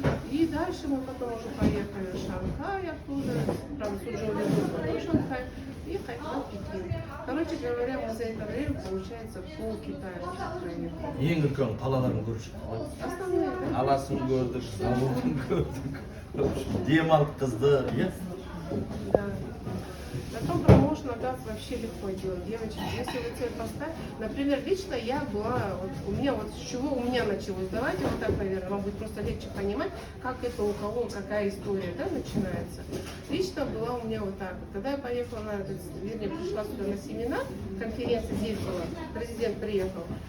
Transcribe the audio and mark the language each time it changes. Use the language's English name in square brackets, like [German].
[Russian] И дальше мы потом уже поехали в Шанхай оттуда, правда, Сузhou до Шанхай, и Хайфан, Пекин. Короче говоря, мы за это время, получается, пол Китая проехали. [Kazakh] Ең үлкен қалаларын көріп шықтық қой. [Russian] Основные, да? [Kazakh] Аласын көрдік, Стамбулын көрдік. Демалып қызды, иә? [Russian] Да. Потом промоушен, оказывается, вообще легко делать, девочки. Если вы цель поставить, например, лично я была, вот у меня вот с чего у меня началось. Давайте вот так, наверное, вам будет просто легче понимать, как это у кого, какая история, да, начинается. Лично была у меня вот так вот. Когда я поехала на, вернее, пришла сюда на семинар, конференция здесь была, президент приехал.